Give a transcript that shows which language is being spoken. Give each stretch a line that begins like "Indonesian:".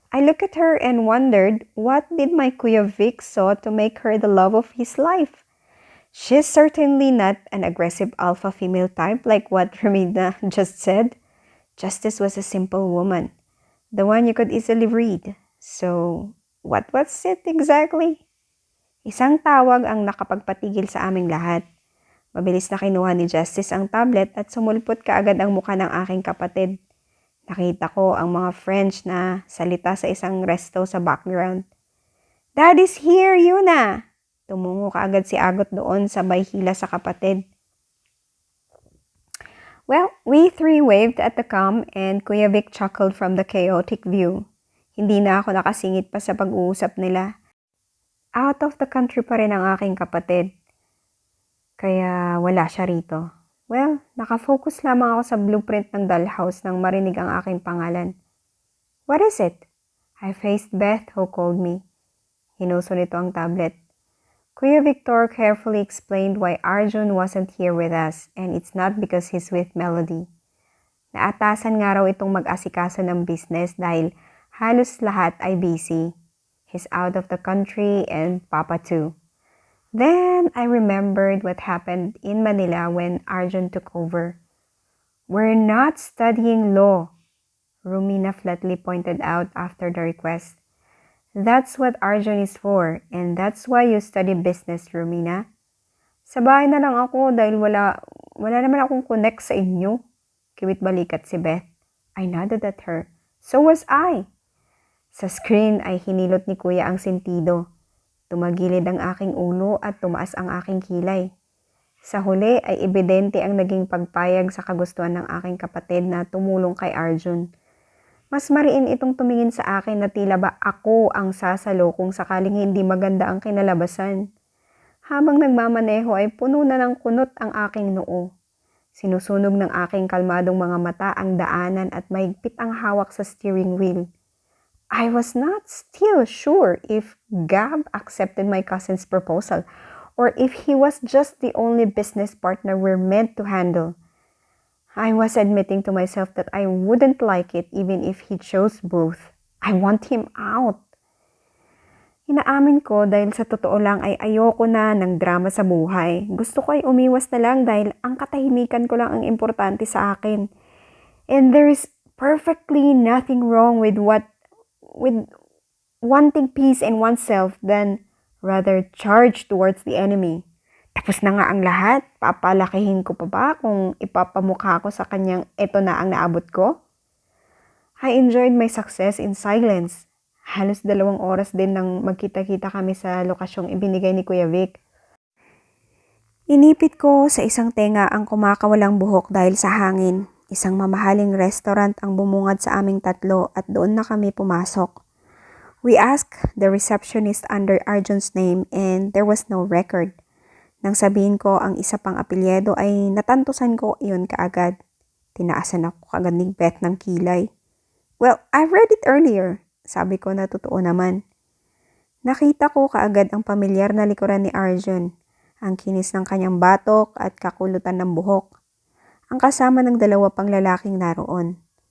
English: I looked at her and wondered what did my Kuya Vic saw to make her the love of his life. She's certainly not an aggressive alpha female type like what Ramida just said. Justice was a simple woman. The one you could easily read. So, what was it exactly?
Filipino: Isang tawag ang nakapagpatigil sa aming lahat. Mabilis na kinuha ni Justice ang tablet at sumulpot kaagad ang mukha ng aking kapatid. Nakita ko ang mga French na salita sa isang resto sa background.
English: Daddy's here, Yuna!
Filipino: Tumungo kaagad si Agot doon sabay hila sa kapatid.
English: Well, we three waved at the cam and Kuya Vic chuckled from the chaotic view.
Filipino: Hindi na ako nakasingit pa sa pag-uusap nila.
English: Out of the country
Filipino: pa rin ang aking kapatid. Kaya wala siya rito. Well, nakafocus lamang ako sa blueprint ng dollhouse nang marinig ang aking pangalan.
English: What is it? I faced Beth who called me.
Filipino: Hinuso nito ang tablet.
English: Kuya Victor carefully explained why Arjun wasn't here with us and it's not because he's with Melody.
Filipino: Naatasan nga raw itong mag-asikaso ng business dahil halos lahat ay busy.
English: He's out of the country and Papa too. Then I remembered what happened in Manila when Arjun took over. We're not studying law, Rumina flatly pointed out after the request. That's what Arjun is for, and that's why you study business, Rumina.
Filipino: Sa bahay na lang ako dahil wala naman akong connect sa inyo. Kiwit balikat si Beth.
English: I nodded at her. So was I.
Filipino: Sa screen ay hinilot ni Kuya ang sentido. Tumagilid ang aking ulo at tumaas ang aking kilay. Sa huli ay ebidente ang naging pagpayag sa kagustuhan ng aking kapatid na tumulong kay Arjun. Mas mariin itong tumingin sa akin na tila ba ako ang sasalo kung sakaling hindi maganda ang kinalabasan. Habang nagmamaneho ay puno na ng kunot ang aking noo. Sinusunog ng aking kalmadong mga mata ang daanan at mahigpit ang hawak sa steering wheel.
English: I was not still sure if Gab accepted my cousin's proposal or if he was just the only business partner we're meant to handle. I was admitting to myself that I wouldn't like it even if he chose both. I want him out.
Filipino: Inaamin ko dahil sa totoo lang ay ayoko na ng drama sa buhay. Gusto ko ay umiwas na lang dahil ang katahimikan ko lang ang importante sa akin.
English: And there's perfectly nothing wrong with wanting peace in oneself than rather charge towards the enemy.
Filipino: Tapos na nga ang lahat, papalakihin ko pa ba kung ipapamukha ko sa kanyang eto na ang naabot ko?
English: I enjoyed my success in silence.
Filipino: Halos 2 oras din nang magkita-kita kami sa lokasyong ibinigay ni Kuya Vic. Inipit ko sa isang tenga ang kumakawalang buhok dahil sa hangin. Isang mamahaling restaurant ang bumungad sa aming tatlo at doon na kami pumasok.
English: We asked the receptionist under Arjun's name and there was no record.
Filipino: Nang sabihin ko ang isa pang apelyido ay natantusan ko iyon kaagad. Tinaasan ako kaagad ni Beth ng kilay.
English: Well, I read it earlier.
Filipino: Sabi ko na totoo naman. Nakita ko kaagad ang pamilyar na likuran ni Arjun, ang kinis ng kanyang batok at kakulutan ng buhok, ang kasama ng 2 pang lalaking naroon.